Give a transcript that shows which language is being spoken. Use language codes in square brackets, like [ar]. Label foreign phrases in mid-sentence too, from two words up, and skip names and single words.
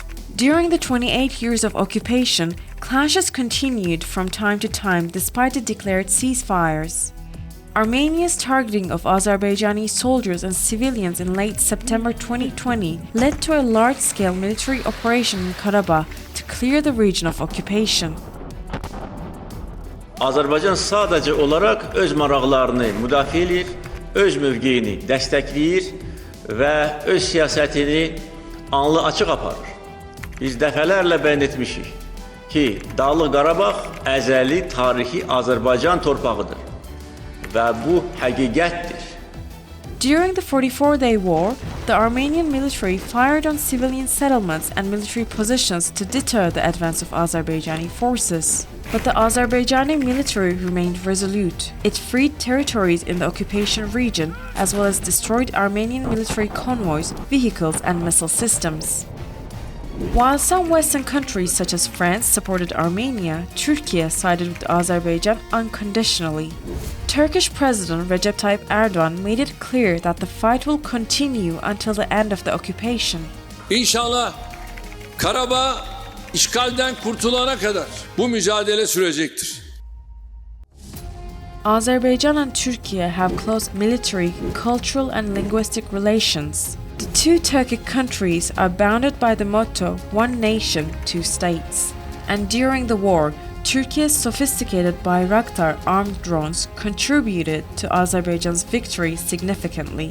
[en] During the 28 years of occupation, clashes continued from time to time despite the declared ceasefires. Armenia's targeting of Azerbaijani soldiers and civilians in late September 2020 led to a large-scale military operation in Karabakh to clear the region of occupation. [az] Azərbaycan sadəcə olaraq öz maraqlarını müdafiə edir, öz mövqeyini dəstəkləyir və öz siyasətini anlı açıq aparır. Biz dəfələrlə bəyan etmişik ki, Dağlıq Qarabağ əzəli tarixi Azərbaycan torpağıdır və bu həqiqətdir. [en] During the 44-day war, the Armenian military fired on civilian settlements and military positions to deter the advance of Azerbaijani forces. But the Azerbaijani military remained resolute. It freed territories in the occupation region, as well as destroyed Armenian military convoys, vehicles, and missile systems. While some Western countries such as France supported Armenia, Türkiye sided with Azerbaijan unconditionally. Turkish President Recep Tayyip Erdogan made it clear that the fight will continue until the end of the occupation. [tr] İnşallah Karabağ işgalden kurtulana kadar bu mücadele sürecektir. [en] Azerbaijan and Türkiye have close military, cultural, and linguistic relations. The two Turkic countries are bounded by the motto "One Nation, Two States." And during the war, Turkey's sophisticated Bayraktar armed drones contributed to Azerbaijan's victory significantly.